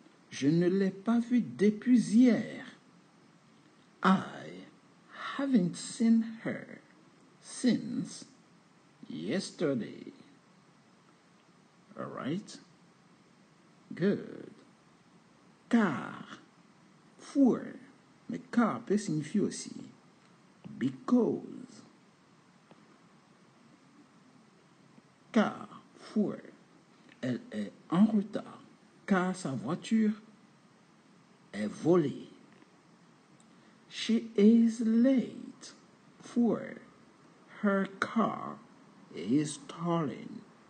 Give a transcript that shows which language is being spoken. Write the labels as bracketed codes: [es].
[fr] Je ne l'ai pas vu depuis hier. [en] I haven't seen her since yesterday. All right? Good. [fr] Car, for, mais car peut signifier aussi because. Car, for, elle est en retard car sa voiture est volée. [en] She is late for her car is stolen.